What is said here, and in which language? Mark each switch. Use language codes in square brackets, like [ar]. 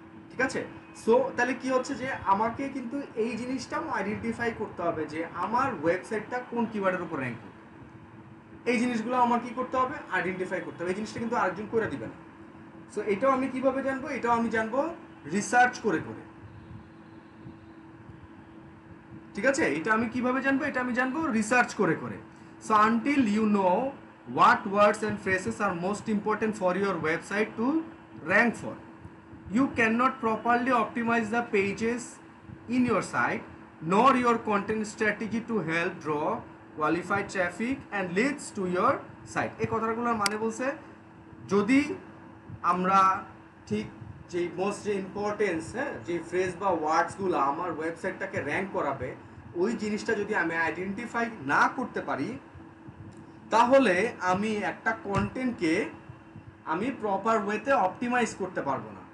[bn] ঠিক আছে, সো তাহলে কি হচ্ছে যে আমাকে কিন্তু এই জিনিসটাও আইডেন্টিফাই করতে হবে যে আমার ওয়েবসাইটটা কোন কিওয়ার্ডের উপর র্যাঙ্ক করবে। এই জিনিসগুলো আমার কি করতে হবে, আইডেন্টিফাই করতে হবে। এই জিনিসটা কিন্তু আরেকজন করে দিবে না। সো এটাও আমি কিভাবে জানবো, এটাও আমি জানবো রিসার্চ করে করে। ঠিক আছে, এটা আমি কিভাবে জানবো, এটা আমি জানবো রিসার্চ করে করে। [en] So until you know what words and phrases are most important for your website to rank for, you cannot properly optimize the pages in your site nor your content strategy to help draw qualified traffic and leads to your site. [bn] এই কথাগুলোর মানে বলছে যদি আমরা ঠিক যে most যে importance যে ফ্রেজ বা ওয়ার্ডসগুলো আমার ওয়েবসাইটটাকে র্যাঙ্ক করাবে ওই জিনিসটা যদি আমি আইডেন্টিফাই না করতে পারি তাহলে আমি একটা কন্টেন্টকে আমি প্রপার ওয়েতে অপটিমাইজ করতে পারবো না।